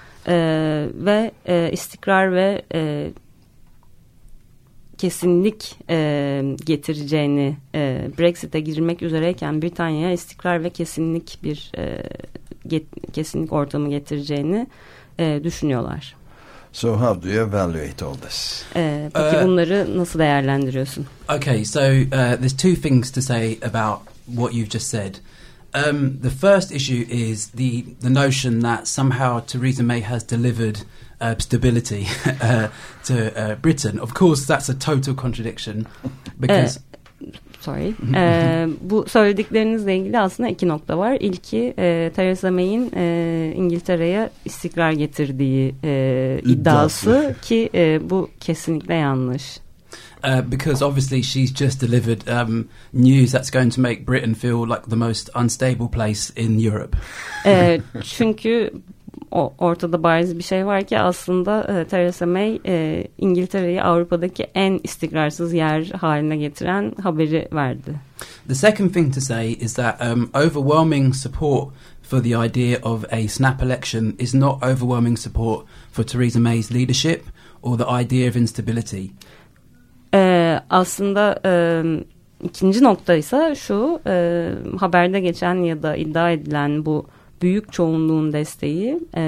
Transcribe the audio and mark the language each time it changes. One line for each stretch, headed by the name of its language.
Turkish: Ve istikrar ve kesinlik getireceğini, Brexit'e girmek üzereyken Britanya'ya istikrar ve kesinlik bir kesinlik ortamı getireceğini düşünüyorlar.
English: So how do you evaluate all this?
Turkish: Peki bunları nasıl değerlendiriyorsun?
English: Okay, so there's two things to say about what you've just said. The first issue is the notion that somehow Theresa May has delivered stability to Britain. Of course, that's a total contradiction, because
Turkish: sorry. bu söylediklerinizle ilgili aslında iki nokta var. İlki Theresa May'in İngiltere'ye istikrar getirdiği iddiası ki bu kesinlikle yanlış.
English: Because obviously she's just delivered news that's going to make Britain feel like the most unstable place in Europe.
Turkish: çünkü ortada bariz bir şey var ki aslında Theresa May İngiltere'yi Avrupa'daki en istikrarsız yer haline getiren haberi verdi.
English: The second thing to say is that overwhelming support for the idea of a snap election is not overwhelming support for Theresa May's leadership or the idea of instability.
Turkish: Aslında ikinci nokta ise şu, haberde geçen ya da iddia edilen bu büyük çoğunluğun desteği,